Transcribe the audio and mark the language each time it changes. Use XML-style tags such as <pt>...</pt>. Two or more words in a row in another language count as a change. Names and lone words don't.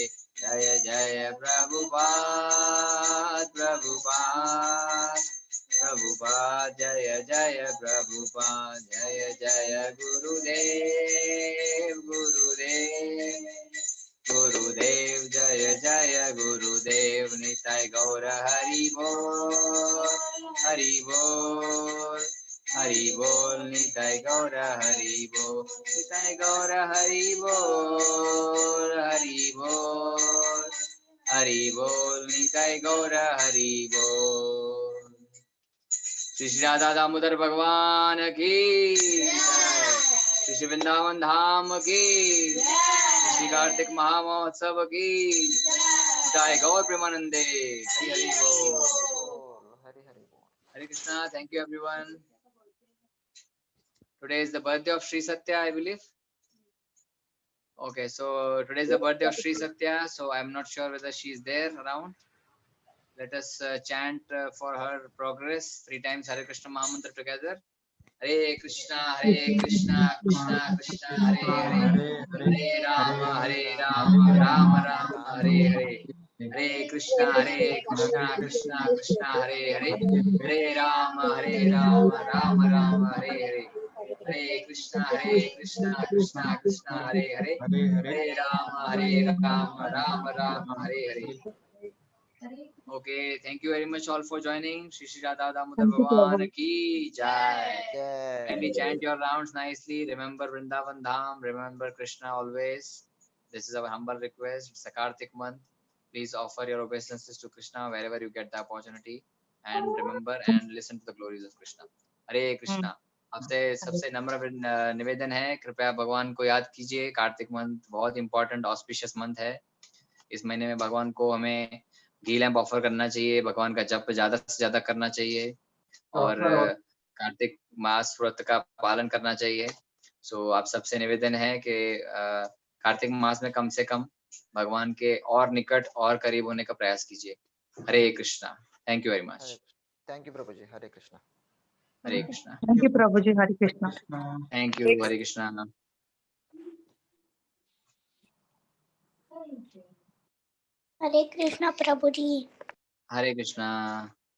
<hi>जय जय प्रभुपाद जय जय प्रभुपाद। जय जय गुरुदेव जय जय गुरुदेव। निताय गौर हरि बोल निताय गौर हरि बोल निताय गौर हरि बोल निताय गौर हरि बोल। श्री श्री राधा दामोदर भगवान की जय। श्री श्री वृंदावन धाम की श्री श्री कार्तिक महामहोत्सव की जय। गौर प्रेमानंदे। हरि हरि बोल। Hare Krishna.</hi> <en>Thank you everyone. Today is the birthday of Sri Satya, I believe. Okay, so today is the birthday of Sri Satya, so I'm not sure whether she is there around. Let us chant for her progress 3 times Hare Krishna Mahamantra together. Hare Krishna Krishna Krishna Hare Hare. Hare Rama Rama Rama Hare Hare. Hare Krishna Krishna Krishna Hare Hare. Hare Rama Rama Rama Hare Hare. Hare Krishna Krishna Krishna Hare Hare. Hare Rama Rama Rama Hare Hare. Okay, thank you very much all for joining.</en> <hi>श्री श्री राधा दामोदर भगवान की जय.</hi> <en>Kindly chant your rounds nicely. Remember Vrindavan Dham. Remember Krishna always. This is our humble request. It's a Kartik month. Please offer your obeisances to Krishna wherever you get the opportunity. And remember and listen to the glories of Krishna. Hare Krishna.</en> <hi>आपसे सबसे नम्र निवेदन है, कृपया भगवान को याद कीजिए। कार्तिक मंथ बहुत</hi> <en>important auspicious month</en> <hi>है। इस महीने में भगवान को हमें घी</hi> <en>lamp offer</en> <hi>करना चाहिए, भगवान का जप ज्यादा से ज्यादा करना चाहिए और कार्तिक मास व्रत का पालन करना चाहिए। सो आप सबसे निवेदन है कि कार्तिक मास में कम से कम भगवान के और निकट और करीब होने का प्रयास कीजिए।</hi> <en>हरे कृष्णा। thank you very much. thank you</en> <hi>प्रभु जी। हरे कृष्णा। हरे कृष्णा।</hi> <en>thank you</en> <hi>प्रभु जी। हरे कृष्णा।</hi> <en>thank you. हरे कृष्णा।</en> <hi>हरे कृष्णा प्रभु जी। हरे कृष्णा।</hi>